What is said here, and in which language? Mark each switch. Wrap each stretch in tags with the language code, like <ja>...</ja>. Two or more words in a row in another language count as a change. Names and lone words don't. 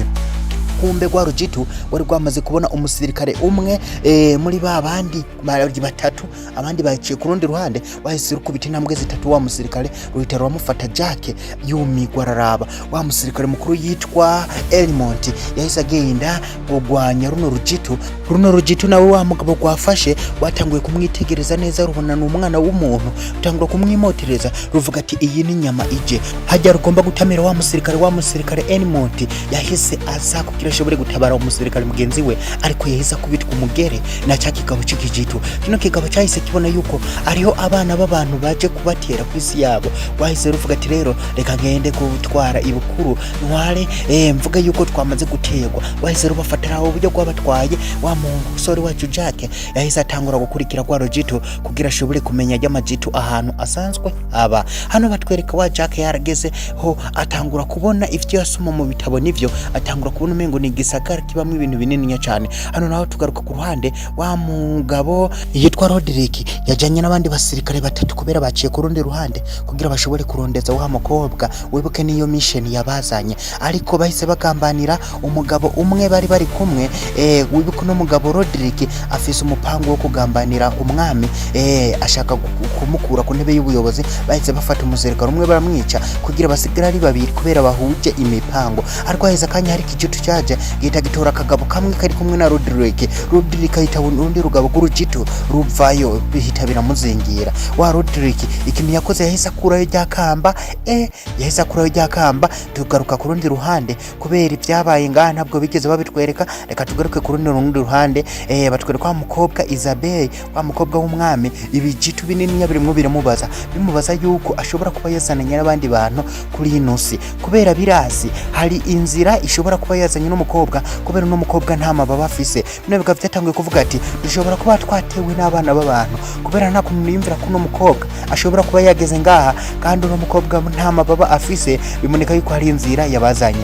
<rn>Kumbe gwa Rujitu wari gwamaze kubona umusirikare umwe muri babandi batatu, abandi baciye ku rundi ruhande, bahise rukubita intambwe zitatu, wa musirikare ruhita ruramufata Jack yumigwa araraba. Wa musirikare mukuru yitwa Elmont yahise agenda kugwanya runo Rujitu nawe wa mugabo gwafashe watanguye kumwitegereza neza, rubona n'umwana w'umuntu, rutangura kumwimotereza, ruvuga ati iyi ni nyama ije, hajya rugomba gutamira wa musirikare Elmont yahise aza kugira ashobore gutabara umusirikare mugenzi we, ariko yahise kubitwa umugere na cya kigabo cy'ikijito. Kino kigabo cyahise kibona yuko ariho abana b'abantu baje kubatera kwisi yabo, wahise ruvuga ati rero reka ngende gutwara ibukuru ntware mvuga yuko twamaze gutegwa. Wahise rubafatira uburyo bw'abatwaye wa musore wacu Jack yahise atangura gukurikira kwa Rujitu kugira ashobore kumenya y'amajitu ahantu asanzwe aba. Hano batwereka wa Jack yarageze ho atangura kubona ivyo yasoma mu bitabo, nivyo atangura kubona umengo ni gisagara kibamwe ibintu binini cyane. Hano naho tugaruka ku ruhande wa mugabo yitwa Roderick yajanye n'abandi basirikare batatu kubera baciye ku rundi ruhande kugira bashobore kurondeza wa mukobwa, wibuke niyo mission yabazanye, ariko bahise bagambanira umugabo umwe bari kumwe. Wibuke no mugabo Roderick afise umupango wo kugambanira umwami, ashaka kumukura ku ntebe y'ubuyobozi. Bahise bafata umusirikare umwe baramwica kugira basigara ari babiri kubera bahuje imipango, ariko haheze akanya hari ikijutu cyaje gita gitora akagabo kamwe kari kumwe na Roderick ahita urundi rugabo rw'Urujitu ruvayo bihita biramuzingira. Wa Roderick ikimi yakoze yahise akurayo ryakamba, yahise akurayo ryakamba. Tugaruka ku rundi ruhande kubera ibyabaye ngaha ntabwo bigeze babitwereka, reka tugaruke ku rundi ruhande. Batwereka wa mukobwa Isabelle, wa mukobwa w'umwami, ibijitu binini birimwo bimubaza yuko ashobora kuba yazananye n'abandi bantu kuri inosi, kubera birazi hari inzira ishobora kuba yazanye n'umukobwa, kubera no mukobwa nta mababa afise. Bino bikaba byatanguye kuvuga ati dushobora kuba twatewe n'abana b'abantu, kubera nta kuntu yimvira ko no mukobwa ashobora kuba yageze ngaha kandi no mukobwa nta mababa afise, bimoneka yuko hari inzira yabazanye.</rn>